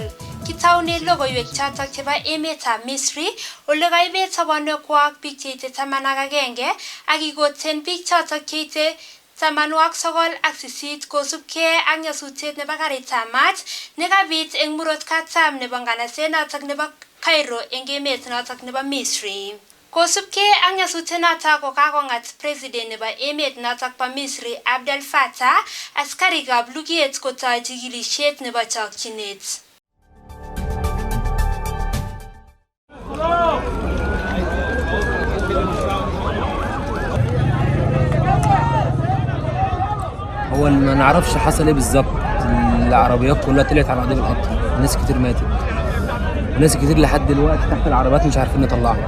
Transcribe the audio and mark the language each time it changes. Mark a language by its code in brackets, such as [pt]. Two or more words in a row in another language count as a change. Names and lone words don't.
[kln] Kitaune logoiwek chotok chebo emetab Misri ole kaibet sobonuekwak biik cheite 11 ak ikoten biik chotok cheite 98 kosubkei ak nyasutiet nebo garitab maat nekabit eng murot katam nebo nganaset notok nebo Cairo eng emet notok nebo Misri. Kosubkei ak nyasutiet notok ko kakong'at president nebo emet notok bo Misri Abdel Fattah askarikab luget kotoi chikilisiet nebo chokchinet. [ar] هو ما نعرفش حصل ايه بالظبط. العربيات كلها طلعت على قضيب القطر، ناس كتير ماتت وناس كتير لحد دلوقتي تحت العربيات مش عارفين نطلعها.